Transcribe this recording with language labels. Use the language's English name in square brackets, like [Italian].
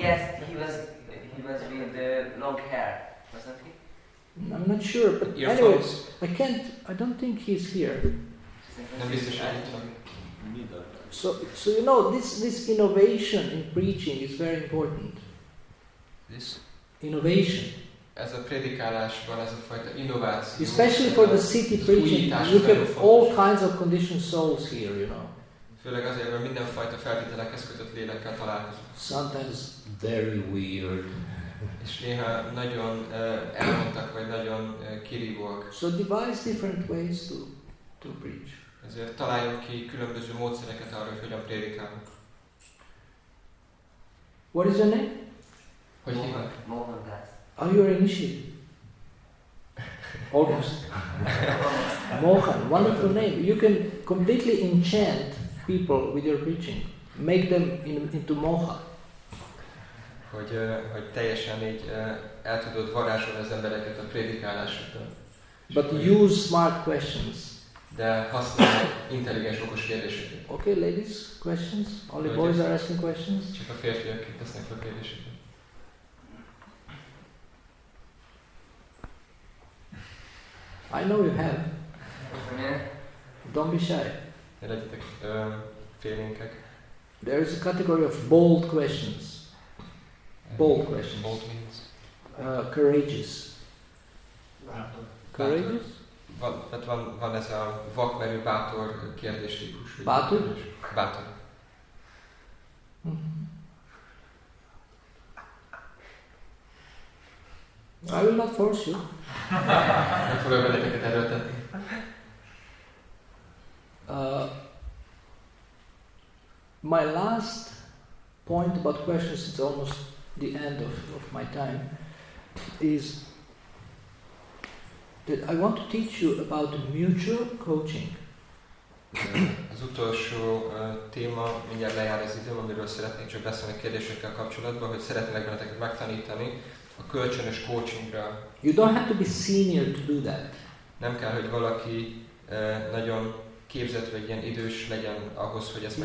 [English] Yes, he was with the long hair, wasn't he? I'm not sure, but anyway, I don't think he's here. [Hungarian] Nem biztos, hogy itt van. [English] So you know, this innovation in preaching is very important. This? Innovation. [Hungarian] Ez a prédikálásban, ez a fajta innováció. [English] Especially for the city preaching, you have all kinds of conditioned souls here, you know. [Hungarian] Főleg azért, mert mindenfajta feltételekhez kötött lélekkel találkozunk. [English] Sometimes very weird. [Hungarian] És néha nagyon elmondtak, vagy nagyon kirívóak. [English] So devise different ways to preach. [Hungarian] Ezért találjunk ki különböző módszereket arra, hogy hogyan prédikálunk. [English] What is your name? [Hungarian] Hogy hívnak? [English] Mohan Das. Oh, you are initiated. Almost. Mohan, wonderful name. You can completely enchant people with your preaching. Make them into moha. [Hungarian] Hogy teljesen így el tudod varázsolni az embereket a prédikálásoktól. [English] But use smart questions. [Hungarian] De használj intelligens, okos kérdéseket. [English] Okay, ladies, questions? Only boys are asking questions? [Hungarian] Csak a férfiak tesznek fel kérdéseket. [English] I know you have. Yeah. Don't be shy. [Hungarian] Ne legyetek félénkek. [English] There is a category of bold questions. Bold questions. Bold means? Courageous. Courageous? [Hungarian] Van ez a vakmerő bátor kérdéstípus. Bátor? Bátor. [English] I will not force you. [Hungarian] Nem fogok veleteket erőltetni. [English] My last point about questions, it's almost the end of my time, is that I want to teach you about mutual coaching. [Hungarian] Az utolsó téma, mindjárt lejár az időm, amiről szeretnék csak beszélni a kérdésekkel kapcsolatban, hogy szeretnék benneteket megtanítani a kölcsönös coachingra. [English] You don't have to be senior to do that. [Hungarian] Nem kell, hogy valaki nagyon képzett vagy ilyen idős legyen ahhoz, hogy ezt